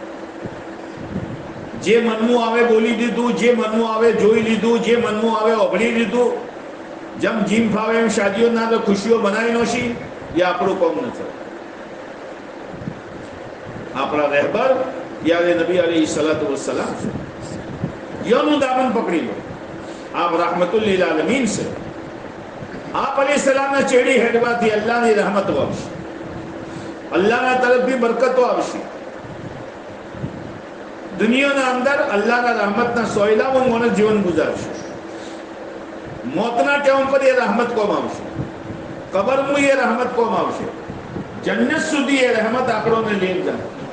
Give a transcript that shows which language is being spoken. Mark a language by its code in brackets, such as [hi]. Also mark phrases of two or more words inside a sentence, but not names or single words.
[gu] જે મનનું આવે બોલી દીધું, જે મનનું આવે જોઈ લીધું, જે મનનું આવે ઓગળી લીધું, જેમ જીમ ફાવે એમ શાદીઓના તો ખુશીઓ બનાવી નોશી, એ આપણું કામ નથી. આપણા રહેબર યાર નબી [ar] عليه الصلاة والسلام [gu] છે. યનું દામન પકડી લો. આપ [ar] رحمة للعالمين [gu] છે. આપ અલૈહિસ્સલામના ચેડી હેડવાથી અલ્લાહની રહેમતો આવશે, અલ્લાહના તરફથી બરકતો આવશે. દુનિયાના અંદર અલ્લાહના રહમતના સોયલામાં માણસ જીવન ગુજારશે. મોતના ટાઈમ પર એ રહમત કોમ આવશે, કબરમાં એ રહમત કોમ આવશે, જન્નત સુધી એ રહેમત આપણોને લઈ જાય.